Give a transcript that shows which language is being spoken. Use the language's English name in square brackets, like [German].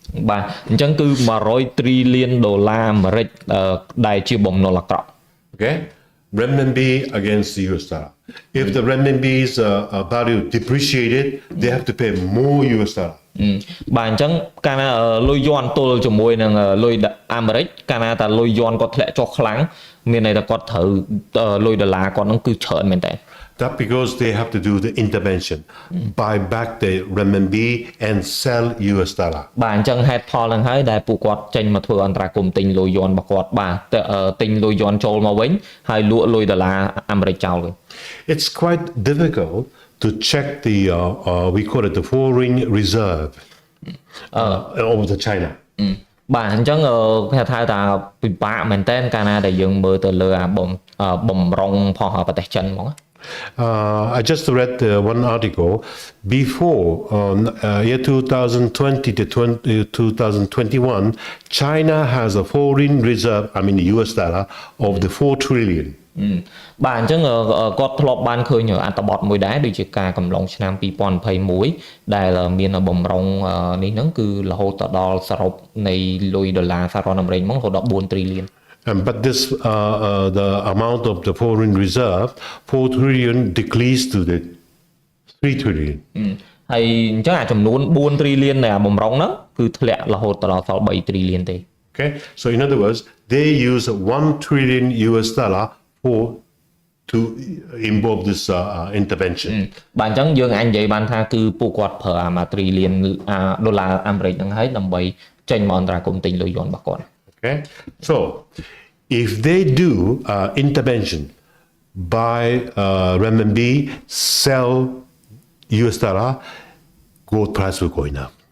[Khmer] បាទអញ្ចឹងគឺ100 trillion ដុល្លារអាមេរិកដែលជាបំណុលអាក្រក់ [English] Okay? Renminbi against the US dollar. If the renminbi's value depreciated, they have to pay more US dollar. [Khmer] បាទអញ្ចឹងកាលណាលុយយន់ទល់ជាមួយនឹងលុយអាមេរិកកាលណាតែលុយយន់គាត់ធ្លាក់ចុះខ្លាំងមានន័យថាគាត់ត្រូវលុយដុល្លារគាត់ហ្នឹងគឺច្រើនមែនតើ [English] That because they have to do the intervention, buy back the renminbi and sell US dollar. [Khmer] បាទអញ្ចឹងហេតុផលហ្នឹងហើយដែលពួកគាត់ចេញមកធ្វើអន្តរាគមន៍ទិញលុយយន់របស់គាត់បាទទិញលុយយន់ចូលមកវិញហើយលក់លុយដុល្លារអាមេរិកចោលវិញ [English] It's quite difficult to check the we call it the foreign reserve over the China. [Khmer] បាទអញ្ចឹងគេថាពិបាកមែនតើកាលណាដែលយើងមើលទៅលើអាបំរុងផងប្រទេសចិនហ្មង [English] I just read one article before year 2020 to 2021 China has a foreign reserve I mean the US dollar of the 4 trillion [Khmer] បាទអញ្ចឹងគាត់ធ្លាប់បានឃើញអត្ថបទមួយដែរដូចជាការកំឡុងឆ្នាំ2021ដែលមានបំរុងនេះហ្នឹងគឺរហូតដល់សរុបនៃលុយដុល្លារសហរដ្ឋអាមេរិកហ្មងរហូតដល់4 trillion [English] but this the amount of the foreign reserve 4 trillion decreased to the 3 trillion [Khmer] ហើយអញ្ចឹងអាចំនួន4 trillion នៃអាបំរុងហ្នឹងគឺធ្លាក់រហូតដល់សល់3 trillion ទេ [English] Okay so in other words they use 1 trillion US dollar to involve this intervention [Khmer] បាទអញ្ចឹងយើងអាចនិយាយបានថាគឺពួកគាត់ប្រើអា1 trillion ដុល្លារអាមេរិកហ្នឹងហើយដើម្បីចេញមកអន្តរាគមន៍ទិញលុយយន់របស់គាត់ [English] Okay so if they do intervention buy renminbi sell US dollar gold price will go up